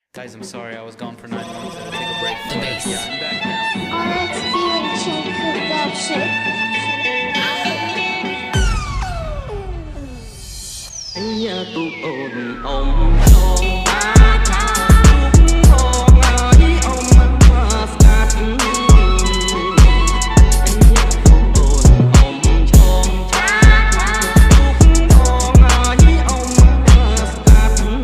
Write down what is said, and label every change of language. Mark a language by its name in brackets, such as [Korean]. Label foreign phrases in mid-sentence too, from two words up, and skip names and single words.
[English] Guys, I'm sorry, I was gone for 9 months. I had to take a break. But yeah, I'm back now. RX Feeling Production. [Khmer] ទូកអូនអ៊ំចងអាចាទូកងអើយអ៊ំមកស្កាត់ទូកអូនអ៊ំចងចាទូកងអើយអ៊ំមកស្កាត់